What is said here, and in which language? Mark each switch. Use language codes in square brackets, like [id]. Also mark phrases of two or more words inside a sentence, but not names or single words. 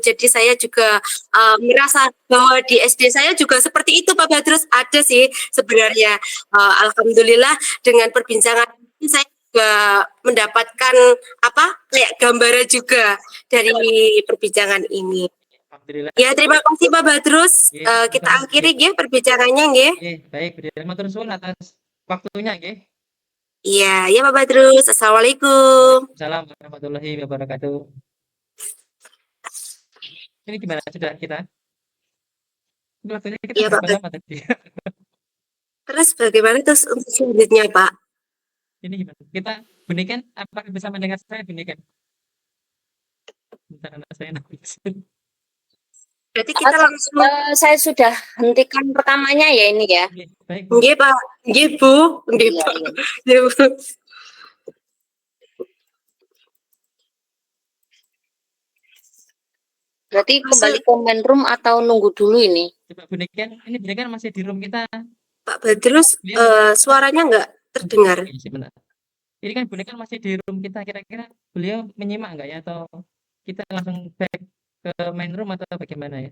[id] Jadi saya juga merasa bahwa di SD saya juga seperti itu Pak Badrus ada sih sebenarnya. Alhamdulillah dengan perbincangan ini saya juga mendapatkan apa kayak gambaran juga dari perbincangan ini. Alhamdulillah. Ya, terima kasih Pak Badrus. Nggih, Kita sama-sama, akhiri nggih. nggih perbincangannya nggih. Nggih, baik Bu Jela, [jv] matur suwun [id] atas waktunya nggih. Iya, ya Pak Badrus. Assalamualaikum. [ar] وعليكم السلام ورحمة الله وبركاته. [id] Ini gimana sudah kita? Ini waktunya kita Iya Pak berapa Badrus. lama tadi? Terus bagaimana terus untuk selanjutnya Pak? Ini gimana? Kita Bunikan, apakah bisa mendengar saya Bunikan? Bentar anak saya nangis. Berarti kita langsung Saya sudah hentikan rekamannya ya ini ya. Nggih, baik Bu. nggih Pak. Nggih Bu. Nggih Iya, Pak. iya. Nggih, Bu. Berarti kembali ke [en] main room [id] atau nunggu dulu ini? Coba Bunikan, ini Bunikan masih di room kita. Pak Badrus suaranya enggak terdengar. Oke, sebentar. Ini kan Bunikan masih di room kita, kira-kira beliau menyimak nggak ya atau kita langsung back ke [en] main room [id] atau bagaimana ya?